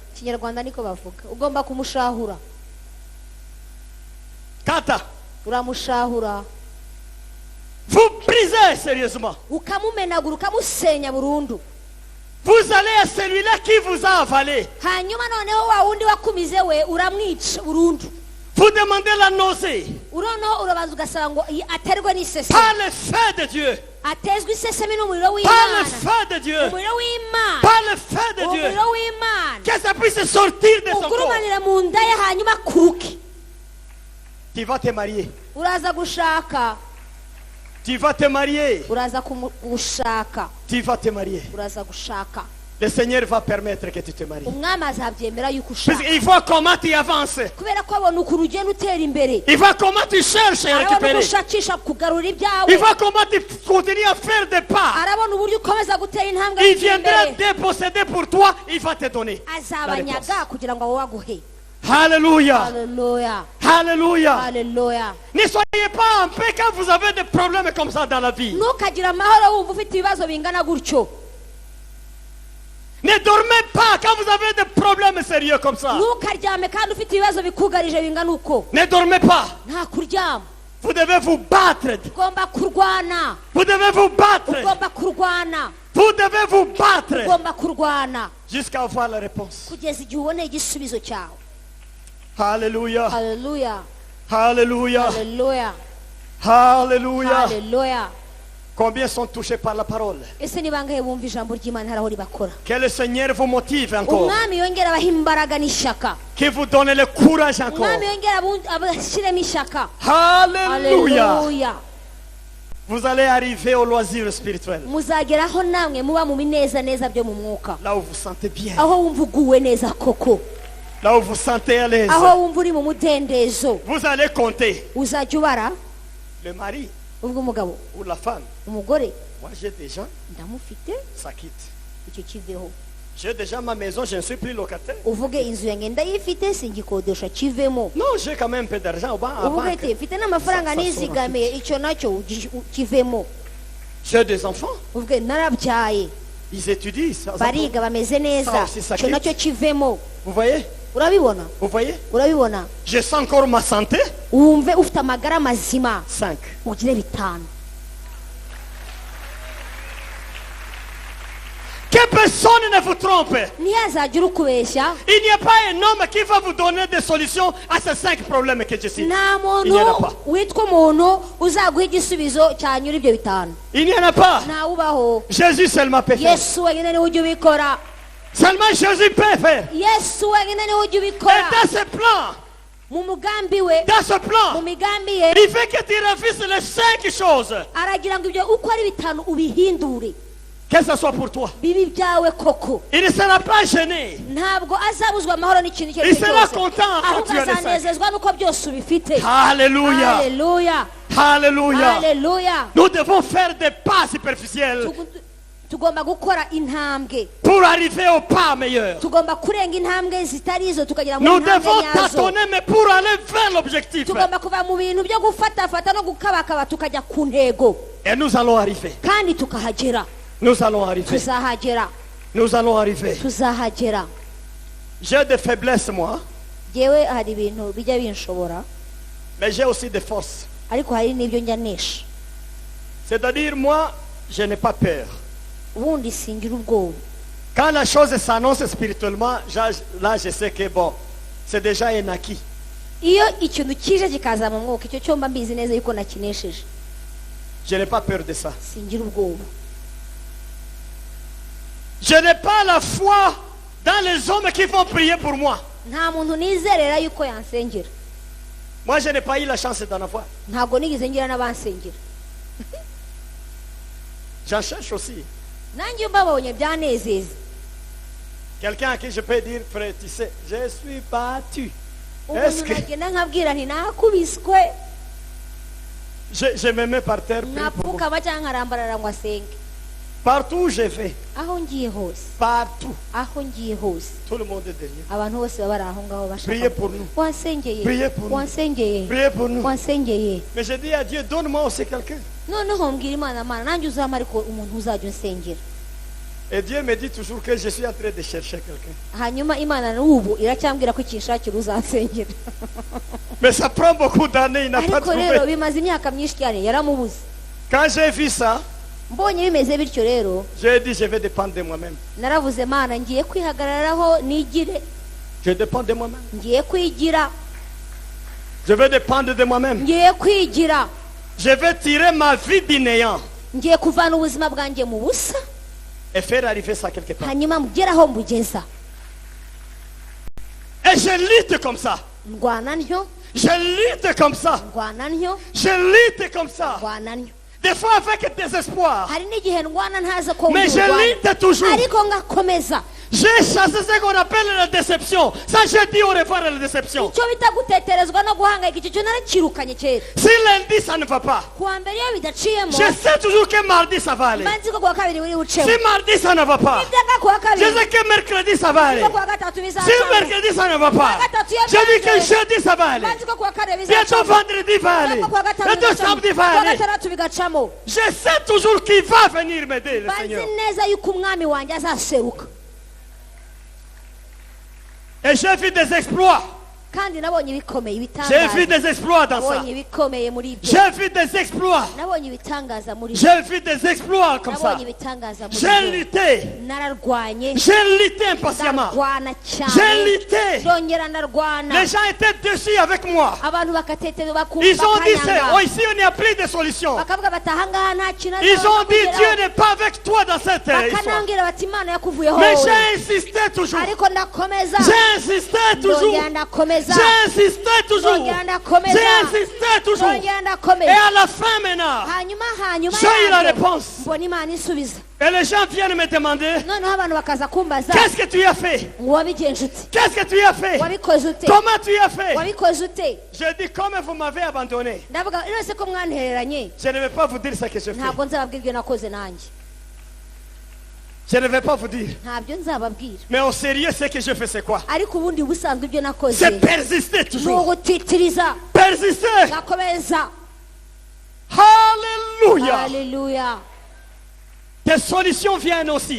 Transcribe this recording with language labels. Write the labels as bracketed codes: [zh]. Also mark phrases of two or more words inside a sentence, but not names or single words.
[rw] Kinyarwanda niko bavuga, ugomba kumushahura. Kata. Uramushahura, [fr] Vous brisez sérieusement. [rw] ukamumenagura, ukamusenya burundu. [fr] Vous allez à celui-là qui vous a avalé. [rw] hanyuma noneho wa wundi wakumize we uramwica burundu. [fr] Vous demandez la nausée. [rw] urono urabanza ugasaba ngo aterwe n'iseseme, [fr] Par le feu de Dieu. [rw] atezwe iseseme n'umuriro [fr] Par le [rw] w'Imana, [fr] feu de Dieu. [rw] umuriro w'Imana, [fr] Par le feu de Dieu. [rw] umuriro w'Imana [fr] Que ça puisse sortir de son corps. [rw] ugurumanira mu nda ye, hanyuma kuruke. [fr] Tu vas te marier. [rw] uraza gushaka, [fr] Tu vas te marier. [rw] uraza gushaka, [fr] Tu vas te marier. [rw] uraza gushaka. [fr] Le Seigneur va permettre que tu te maries. [rw] umwami azabyemera yuko ushaka, [fr] Il voit comment tu avances. [rw] kubera ko abona ukuntu ugenda utera imbere, [fr] Il voit comment tu cherches à [rw] arabona uko [fr] récupérer. [rw] ushakisha kugarura ibyawe, [fr] Il voit comment tu continues à faire des pas. [rw] arabona uburyo ukomeza gutera intambwe [fr] Il [rw] ujya [fr] viendra [rw] imbere, [fr] déposséder pour toi. Il va te donner. La réponse. [rw] azabanyaga kugira ngo wowe aguhe. [fr] Alléluia. [rw] Haleluya, [fr] Alléluia. [rw] haleluya. [fr] Ne soyez pas en paix quand vous avez des problèmes comme ça dans la vie. [rw] ntukagire amahoro wumva ufite ibibazo bingana gutyo. [fr] Ne dormez pas quand vous avez des problèmes sérieux comme ça. [rw] ntukaryame kandi ufite ibibazo bikugarije bingana uko. [fr] Ne dormez pas. [rw] nta kuryama, [fr] Vous devez vous battre. [rw] ugomba kurwana, [fr] Vous devez vous battre. [rw] ugomba kurwana, [fr] Vous devez vous battre [rw] ugomba kurwana [fr] jusqu'à avoir la réponse. [rw] kugeza igihe uboneye igisubizo cyawe. [fr] Alléluia. [rw] Haleluya, [fr] Alléluia. [rw] haleluya, [fr] Alléluia. [rw] haleluya. [fr] Combien sont touchés par la parole? [rw] ese ni bangahe bumva ijambo ry'Imana haraho ribakora? [fr] Que le Seigneur vous motive encore. [rw] umwami yongera abaha imbaraga n'ishyaka, [fr] Qu'il vous donne le courage encore. [rw] umwami yongera abashyiremo ishyaka. [fr] Alléluia. [rw] Haleluya. [fr] Vous allez arriver au loisir spirituel. [rw] muzageraho namwe muba mu binezaneza byo mu mwuka, [fr] Là où vous sentez bien. [rw] aho wumva uguwe neza koko, [fr] Là où vous sentez à l'aise. [rw] aho wumva uri mu mudendezo. [fr] Vous allez compter. [rw] uzajya ubara [fr] Le mari [rw] ubwo umugabo, [fr] ou la femme. [rw] umugore, [fr] Moi j'ai déjà, [rw] ndamufite, [fr] ça quitte. [rw] icyo kiveho. [fr] J'ai déjà ma maison, je ne suis plus locataire. [rw] uvuge inzu yanjye ndayifite singikodesha kivemo. [fr] Non, j'ai quand même un peu d'argent au banc. à [rw] uvuge [fr] banque. [rw] ati mfite n'amafaranga [fr] Ça [rw] nizigamiye, icyo nacyo kivemo. [fr] J'ai des enfants. [rw] uvuge narabyaye, [fr] Ils étudient. Ça, [rw] bariga bameze neza, [fr] Ça aussi, ça [rw] icyo nacyo kivemo. [fr] vous voyez? [rw] urabibona, [fr] Vous voyez? [rw] urabibona. [fr] Je sens encore ma santé. [rw] wumve ufite amagara mazima, [fr] 5. [rw] ugire 5. [fr] Que personne ne vous trompe. [rw] ntihazagire ukubeshya. [fr] Il n'y a pas un homme qui va vous donner des solutions à ces 5 problèmes que je cite. [rw] nta [fr] Il n'y en a [rw] muntu [fr] pas. [rw] witwa umuntu uzaguha igisubizo cyanyura ibyo 5. [fr] Il n'y en a pas. [rw] ntawubaho. [fr] Jésus seulement peut faire. [rw] yesu wenyine niwe ujya ubikora. [fr] Seulement Jésus peut faire. [rw] yesu wenyine niwe ujya [fr] Et [rw] ubikora. [fr] dans ce plan, [rw] mu mugambi we, [fr] dans ce [rw] mu [fr] plan, [rw] migambi ye, [fr] il veut que tu réussisses les 5 choses. [rw] aragira ngo ibyo uko ari 5 ubihindure [fr] Que ce soit pour toi. [rw] bibi byawe koko. [fr] Il ne sera pas gêné. [rw] ntabwo azabuzwa amahoro n'ikintu icyo [fr] Il [rw] ari cyo [fr] sera [rw] cyose, [fr] content quand [rw] ahubwo [fr] tu as les 5. [rw] azanezezwa n'uko byose ubifite. [fr] Alléluia. [rw] haleluya, [fr] Alléluia. [rw] haleluya. [fr] Nous devons faire des pas superficiels [rw] tugomba gukora intambwe, [fr] pour arriver au pas meilleur. [rw] tugomba kurenga intambwe zitari izo tukagera mu [fr] Nous [rw] ntambwe [fr] devons [rw] nyazo. [fr] tâtonner, mais pour aller vers l'objectif. [rw] tugomba kuva mu bintu byo gufatafata no gukabakaba tukajya ku ntego, [fr] Et nous allons arriver. [rw] kandi tukahagera. [fr] Nous allons arriver. [rw] tuzahagera, [fr] Nous allons arriver. [rw] tuzahagera. [fr] J'ai des faiblesses, moi, [rw] yewe hari ibintu bijya binshobora, [fr] mais j'ai aussi des forces. [rw] ariko hari n'ibyo njya nesha. [fr] C'est-à-dire, moi, je n'ai pas peur. [rw] ubundi singira ubwoba. [fr] Quand la chose s'annonce spirituellement, là, je sais que bon, c'est déjà un acquis. [rw] iyo ikintu kije kikaza mu mwuka, icyo cyo mba mbizi neza yuko nakinesheje. [fr] Je n'ai pas peur de ça. [rw] singira ubwoba. [fr] Je n'ai pas la foi dans les hommes qui vont prier pour moi. [rw] nta muntu nizerera yuko yansengera. [fr] Moi, je n'ai pas eu la chance d'en avoir. [rw] Ntabwo nigeze ngira n'abansengera. [fr] J'en cherche aussi. [rw] Nanjye mbabonye byanezeza. [fr] Quelqu'un à qui je peux dire, frère, tu sais, je suis battu. [rw] Umuntu nagenda nkabwira nti nakubiswe. [fr] Je me mets par terre. Prie pour vous. [rw] Napfukama cyangwa nkarambarara ngo asenge. [fr] Partout où je vais, [rw] Aho ngiye hose. [fr] partout, [rw] Aho ngiye hose. [fr] tout le monde est derrière. [rw] Abantu bose baba bari aho ngaho [fr] Priez [rw] bashaka. [fr] pour nous. [rw] Wansengeye. [fr] Priez pour nous. [rw] Wansengeye. [fr] Priez pour nous. [rw] Wansengeye. [fr] Mais je dis à Dieu, donne-moi aussi quelqu'un. [rw] Noneho mbwira Imana, Mana nanjye uzampa ariko umuntu uzajya unsengera. [fr] Et Dieu me dit toujours que je suis en train de chercher quelqu'un. [rw] Hanyuma Imana n'ubu iracyambwira ko ikinshakira uzansengera. [fr] Mais ça prend beaucoup d'années, il n'a pas [rw] Ariko rero [fr] trouvé. [rw] bimaze imyaka myinshi cyane yaramubuze. [fr] Quand j'ai vu ça, [rw] Mbonye bimeze bityo rero [fr] j'ai dit, je vais dépendre de moi-même. [rw] naravuze Mana ngiye kwihagararaho nigire, [fr] Je dépends de moi-même. [rw] ngiye kwigira, [fr] Je vais dépendre de moi-même. [rw] ngiye kwigira, [fr] Je vais tirer ma vie du néant [rw] ngiye kuvana ubuzima bwanjye mu busa [fr] et faire arriver ça quelque part. [rw] hanyuma mugeraho mbugeza. [fr] Et je lutte comme ça. [rw] Ndwana ntyo, [fr] Je lutte comme ça. [rw] ndwana ntyo, [fr] Je lutte comme ça. [rw] ndwana ntyo. [fr] Des fois avec désespoir. [rw] Hari n'igihe ndwana ntazi ko [fr] Mais je [rw] ndwana. [fr] lutte toujours. [rw] Ariko ngakomeza. [fr] J'ai chassé ce qu'on appelle la déception. Ça, je dis au revoir à la déception. [rw] Icyo bita guteterezwa no guhangayika icyo cyo narakirukanye kera. [fr] Si lundi, ça ne va pas. [rw] Kuwa mbere iyo bidaciyemo [fr] Je sais toujours que mardi, ça va aller. [rw] mbanzi ko kuwa kabiri buri bucemo. [fr] Si mardi, ça ne va pas. [rw] Ibyaga kuwa [fr] Je [rw] kabiri [fr] sais que mercredi, ça va aller. [rw] ko kuwa gatatu [fr] Si [rw] bizacamo. [fr] mercredi, ça ne va pas. Je dis que jeudi, ça va aller. [rw] Mbanzi ko kuwa kane [fr] Bientôt [rw] bizacamo. [fr] vendredi va aller. [rw] Ko kuwa gatanu [fr] Bientôt [rw] bigacamo. [fr] samedi va [rw] Kuwa [fr] aller. [rw] gatandatu bigacamo. [fr] Je sais toujours qu'il va venir m'aider, le [rw] Mbanzi [fr] Seigneur. [rw] neza yuko umwami wanjye azaseruka. [fr] Et j'ai vu des exploits. [rw] Kandi nabonye ibikomeye [fr] J'ai vu [rw] ibitangaza. [fr] des exploits dans ça. [rw] Nabonye ibikomeye muri ibyo. [fr] J'ai vu des exploits. [rw] Nabonye ibitangaza muri ibyo. [fr] J'ai vu des exploits comme ça. [rw] Nabonye ibitangaza muri [fr] J'ai [rw] ibyo. [fr] lutté. [rw] Nararwanye. [fr] J'ai lutté impatiemment. [rw] Ndarwana [fr] J'ai [rw] cyane. [fr] lutté. [rw] Ndongera ndarwana. [fr] Les gens étaient déçus avec moi. [rw] Abantu bakatetera bakumva [fr] Ils ont dit, [rw] bakanyanga. [fr] oh, ici, il n'y a plus de solution. [rw] Bakavuga bati ahangaha nta kintu [fr] Ils ont dit, [rw] azakugeraho. [fr] Dieu n'est pas avec toi dans cette histoire. [rw] Bakanambwira bati Imana yakuvuyeho [fr] Mais [rw] wowe. [fr] j'ai insisté toujours. [rw] Ariko ndakomeza. [fr] J'ai insisté toujours. [rw] Ndongera ndakomeza. [fr] J'ai insisté toujours. [rw] Ndongera ndakomeza. [fr] J'ai insisté toujours. [rw] Ndongera [fr] Et [rw] ndakomeza. [fr] à la fin maintenant, [rw] hanyuma [fr] j'ai eu la [rw] yanjye, [fr] réponse. [rw] mbona Imana isubiza. [fr] Et les gens viennent me demander, [rw] Noneho abantu bakaza kumbaza [fr] qu'est-ce que tu as fait? [rw] ngo wabigenje ute, [fr] Qu'est-ce que tu as fait? [rw] wabikoze ute, [fr] Comment tu as fait? [rw] wabikoze ute. [fr] Je dis, comme vous m'avez abandonné, [rw] Ndavuga none ko mwantereranye [fr] je ne vais pas vous dire ce que je fais. [rw] ntabwo nzababwira ibyo nakoze nanjye, [fr] Je ne vais pas vous dire. [rw] ntabyo nzababwira. [fr] Mais au sérieux, ce que je fais, c'est quoi? [rw] Ariko ubundi busanzwe ibyo nakoze [fr] C'est persister [rw] ni [fr] toujours. [rw] ugutitiriza [fr] Persister. [rw] ngakomeza. [fr] Alléluia. [rw] Haleluya. [fr] Tes solutions viennent aussi.